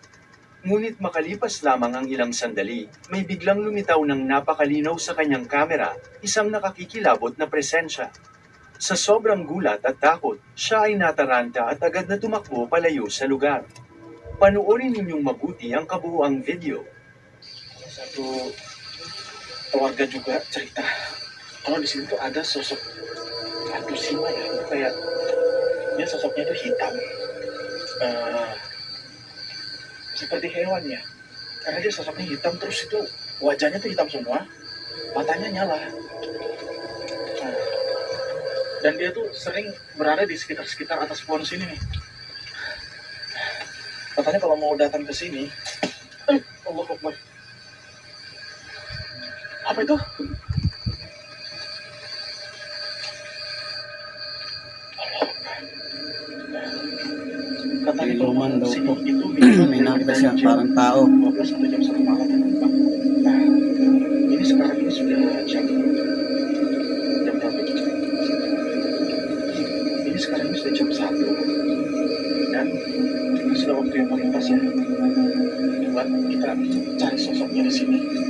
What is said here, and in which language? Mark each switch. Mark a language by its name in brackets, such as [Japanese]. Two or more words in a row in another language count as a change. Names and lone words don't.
[Filipino] Ngunit makalipas lamang ang ilang sandali, may biglang lumitaw ng napakalinaw sa kanyang kamera, isang nakakikilabot na presensya. Sa sobrang gulat at takot, siya ay nataranta at agad na tumakbo palayo sa lugar. Panoorin ninyong mabuti ang kabuuang video. [Indonesian] Satu warga juga cerita kalau di sini tuh ada sosok hantu Sima ya, itu kayak dia sosoknya tuh hitam, seperti hewan ya, karena dia sosoknya hitam terus itu wajahnya tuh hitam semua, matanya nyala. Dan dia tuh sering berada di sekitar atas pohon sini nih. Katanya kalau mau datang ke sini, [Arabic] الله أكبر. [Indonesian] Apa itu? [Filipino] May luman daw po. May nakita siya parang tao. [Indonesian] 12 sampai jam 1 malam. Nah, ini sekarang ini sudah jam berapa? Ini sekarang ini sudah jam 1. Dan ini sudah waktu yang paling pas ya buat kita cari sosoknya di sini.